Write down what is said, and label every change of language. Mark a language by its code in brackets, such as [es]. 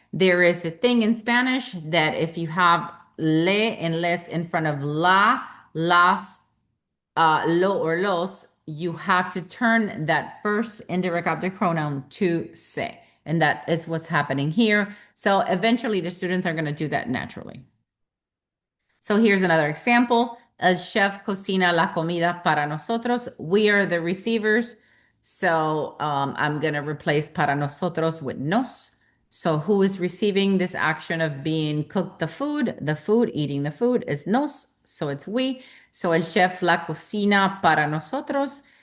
[en] There is a thing in Spanish that if you have le and les in front of la, las, lo or los, you have to turn that first indirect object pronoun to se. And that is what's happening here. So eventually the students are going to do that naturally. So here's another example. [es] El chef cocina la comida para nosotros. [en] We are the receivers. So I'm going to replace [es] para nosotros [en] with nos. So who is receiving this action of being cooked the food? The food, eating the food is nos. So it's we. So [es] el chef la cocina para nosotros.